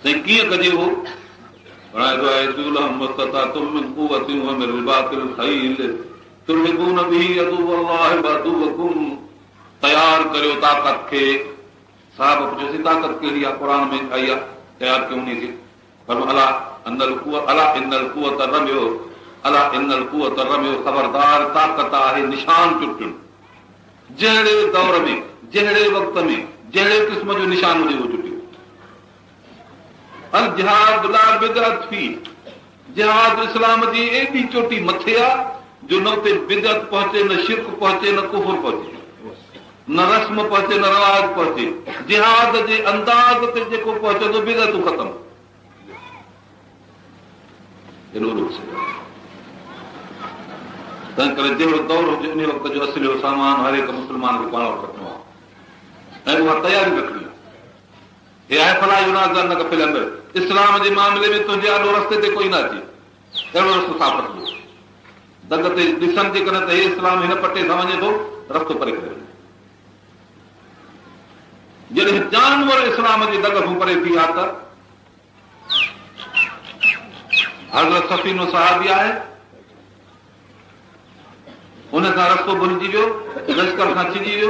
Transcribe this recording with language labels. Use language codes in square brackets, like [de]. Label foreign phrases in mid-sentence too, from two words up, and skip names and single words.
[sd] साईं कीअं कजे हो? तयार करियो ताक़त खे। साहिब पुछियोसीं ताक़त कहिड़ी आहे? क़ुरान में आई आहे, तयार कयूं उन खे। [ar] पर ألا إن القوة الرمي، ألا إن القوة الرمي, [sd] ख़बरदार ताक़त आहे निशान चुटण। जहिड़े दौर में, जहिड़े वक़्त में, जहिड़े क़िस्म जो निशान हुजे उहो चुटियो। [ar] الجهاد لا بدعة في, [sd] जिहाद इस्लाम जी एॾी चोटी मथे आहे जो न उते बिदअत पहुचे, न शिरक पहुचे, न कुफर पहुचे, न रस्म पहुचे, न रवाज पहुचे। जिहाद जे अंदाज़ ते जेको पहुचंदो बिदअतूं ख़तम। तंहिं करे जहिड़ो दौर हुजे उन वक़्त जो असली सामान हर हिकु मुस्लमान खे पाण वटि रखणो आहे ऐं उहा तयारी रखणी आहे। हे आहे [ar] فلا ينازعنك في الأمر, [sd] इस्लाम जे मामले में तुंहिंजे आॾो रस्ते ते कोई न अचे, अहिड़ो रस्तो साफ़ रखिजो। दग ते ॾिसनि जेकॾहिं त हे इस्लाम हिन पटे सां वञे थो, रस्तो परे करे। जॾहिं जानवर इस्लाम जे दग खां परे थी आहे त हज़रत सफ़ीनो सहाबी आहे, हुन सां रस्तो भुलिजी वियो, लश्कर खां छिजी वियो।